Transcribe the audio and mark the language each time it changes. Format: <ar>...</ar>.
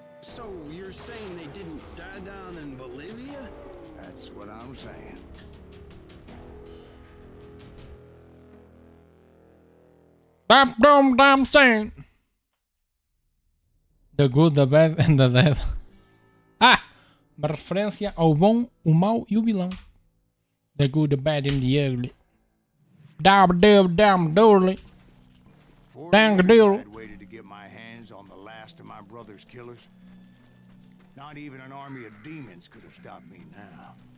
<en>So you're saying they didn't die down in Bolivia? That's what I'm saying. Damn saying. The Good, the Bad and the Dead. Ah!</en> <pt>Uma referência ao bom, o mau e o vilão.</pt> <en>The Good, the Bad and the Ugly. Damn dirty. Dang deal. I'd waited to get my hands on the last of my brother's killers. Not even an army of demons could have stopped me now.</en>